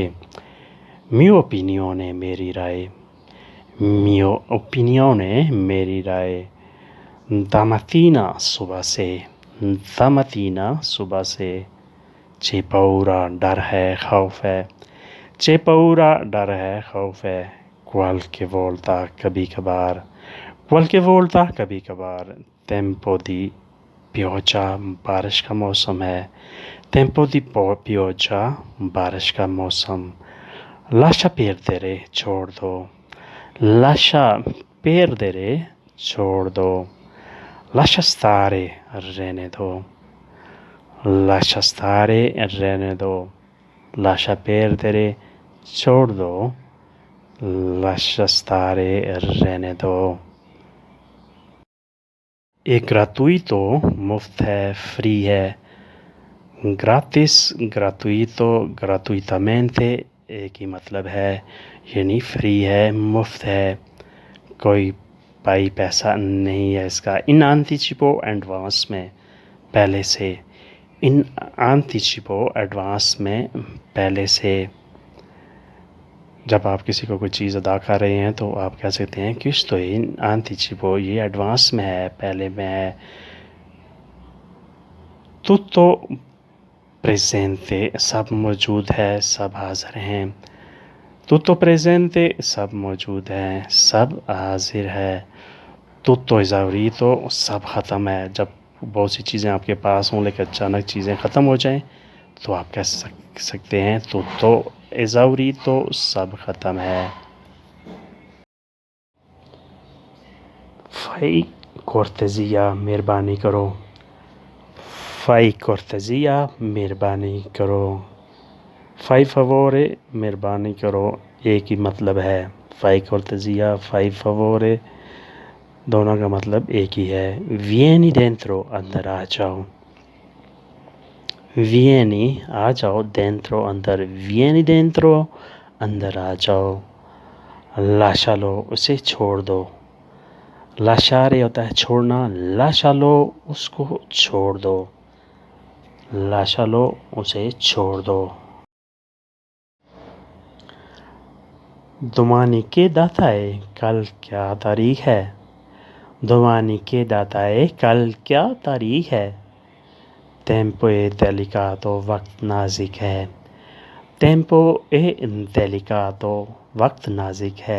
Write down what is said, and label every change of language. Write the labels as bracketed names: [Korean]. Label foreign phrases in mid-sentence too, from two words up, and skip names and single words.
[Italian] mio opinione [Hindi] मेरी राय, [Italian] mio opinione [Hindi] मेरी राय। [Italian] da mattina [Hindi] सुबह से [Italian] ci paura [Hindi] डर है खौफ है, [Italian] ci paura [Hindi] डर है खौफ है। [Italian] qualche volta [Hindi] कभी कभार। [Italian] tempo di pioggia [Hindi] बारिश का मौसम है, [Italian] tempo di pioggia [Hindi] बारिश का मौसम। [Italian] lascia perdere [Hindi] छोड़ दो, [Italian] lascia perdere [Hindi] छोड़ दो। [Italian] lascia stare [Hindi] रहने दो, [Italian] lascia stare [Hindi] रहने दो। [Italian] lascia perdere [Hindi] छोड़ दो, [Italian] lascia stare [Hindi] रहने दो। एक gratuito मुफ्त है, फ्री है। [Italian] gratis gratuito gratuitamente [Hindi] एक ही मतलब है, यानी फ्री है, मुफ्त है, कोई पाई पैसा नहीं है इसका। [Italian] in anticipo [Hindi] एडवांस में, पहले से। [Italian] in anticipo [Hindi] एडवांस में, पहले से। जब आप किसी को कोई चीज़ अदा कर रहे हैं तो आप कह सकते हैं कि [Italian] sto in anticipo, [Hindi] ये एडवांस में है, पहले में है। [Italian] tutto presente [Hindi] सब मौजूद है, सब हाजिर हैं। [Italian] tutto presente [Hindi] सब मौजूद है, सब हाजिर है। [Italian] tutto esaurito [Hindi] सब ख़त्म है। जब बहुत सी चीज़ें आपके पास हों लेकिन अचानक चीज़ें ख़त्म हो जाएं तो आप कह सकते हैं [Italian] tutto esaurito [Hindi] सब ख़त्म है। [Italian] fai cortesia [Hindi] मेहरबानी करो, [Italian] fai cortesia [Hindi] मेहरबानी करो। [Italian] fai favore [Hindi] मेहरबानी करो, एक ही मतलब है। [Italian] fai cortesia fai favore [Hindi] दोनों का मतलब एक ही है। [Italian] vieni dentro [Hindi] अंदर आ जाओ, vieni आ जाओ, dentro अंदर, [Italian] vieni dentro [Hindi] अंदर आ जाओ। lascialo उसे छोड़ दो, lasciare होता है छोड़ना, lascialo उसको छोड़ दो, lascialo उसे छोड़ दो। [Italian] domani che data [Hindi] है, कल क्या तारीख है। [Italian] domani che data [Hindi] है, कल क्या तारीख है। [Italian] tempo è delicato [Hindi] वक्त नाजिक है, [Italian] tempo è delicato [Hindi] वक्त नाजिक है।